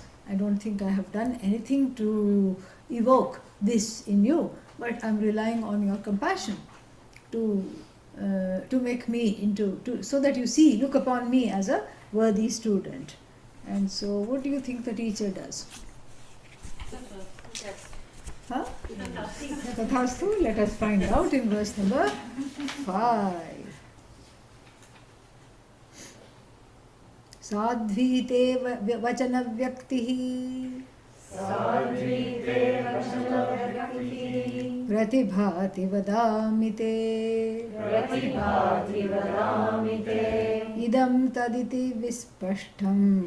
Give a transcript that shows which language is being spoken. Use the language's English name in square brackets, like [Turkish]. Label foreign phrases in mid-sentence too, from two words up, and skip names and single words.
[English] I don't think I have done anything to evoke this in you, but I'm relying on your compassion to make me so that you look upon me as a worthy student. And so what do you think the teacher does? Huh? Tathastu. Let us find out in verse number 5. [Sanskrit] Sadhvite vachana vyaktihi Pratibhati vadamite idam taditi vispashtam